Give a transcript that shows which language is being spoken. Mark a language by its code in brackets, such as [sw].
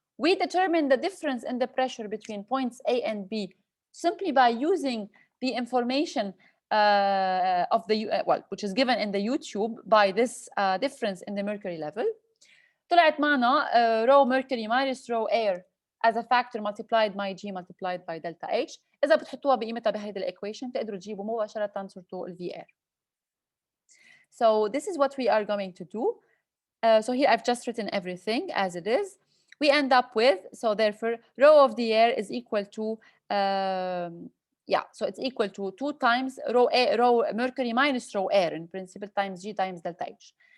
[en] We determine the difference in the pressure between points A and B simply by using the information of the, well, which is given in the YouTube by this difference in the mercury level. [ar] طلعت معنا [en] rho mercury minus rho air as a factor multiplied by G multiplied by delta H. [ar] إذا بتحطوها بقيمتها بهيدي الإيكويشن تقدروا تجيبوا مباشرة صرتوا ال V air. [en] So this is what we are going to do. So here I've just written everything as it is. We end up with, so therefore, rho of the air is equal to, yeah, so it's equal to 2 times rho mercury minus rho air in principle times G times delta H.